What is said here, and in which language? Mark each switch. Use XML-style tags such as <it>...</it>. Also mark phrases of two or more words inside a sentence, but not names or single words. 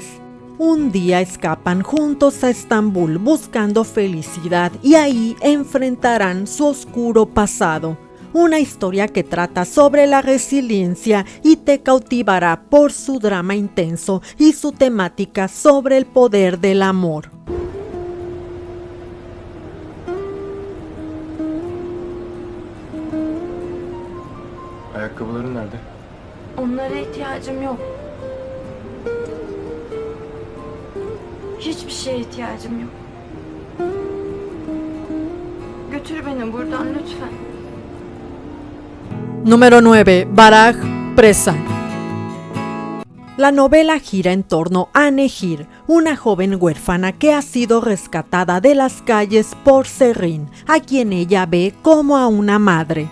<es>Un día escapan juntos a Estambul buscando felicidad y ahí enfrentarán su oscuro pasado. Una historia que trata sobre la resiliencia y te cautivará por su drama intenso y su temática sobre el poder del amor.</es> <tr>Ayakkabıların nerede? Onlara ihtiyacım yok. Hiçbir şeye ihtiyacım yok. Götür beni buradan lütfen.</tr> <es>Número 9. Baraj, presa. La novela gira en torno a Nehir, una joven huérfana que ha sido rescatada de las calles por Serrin, a quien ella ve como a una madre.</es>